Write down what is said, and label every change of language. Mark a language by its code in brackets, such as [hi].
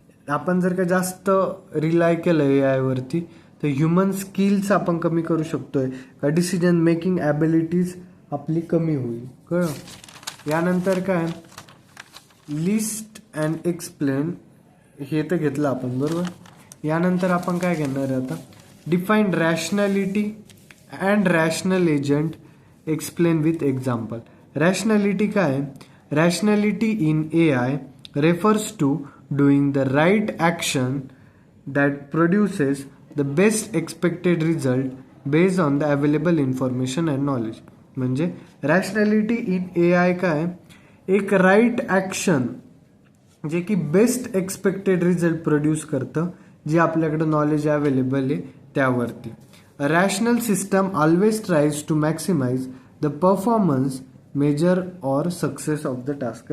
[mr] आपण जर का जास्त रिलाय केलं AI वरती, तर ह्युमन स्किल्स आपण कमी करू शकतोय का, डिसिजन मेकिंग ॲबिलिटीज आपली कमी होईल. कळलं? यानंतर काय, लिस्ट अँड एक्सप्लेन, हे तर घेतलं आपण, बरोबर. यानंतर आपण काय घेणार आहे आता, [en] Define rationality and rational agent, explain with example. Rationality काय, rationality in AI refers to doing the right action that produces the best expected result based on the available information and knowledge. [mr] म्हणजे rationality in AI काय, एक right action जे की best expected result produce करतं, जे आपल्याकडे knowledge available आहे त्यावरती. [en] Rational system always tries to maximise the performance, measure or success of the task.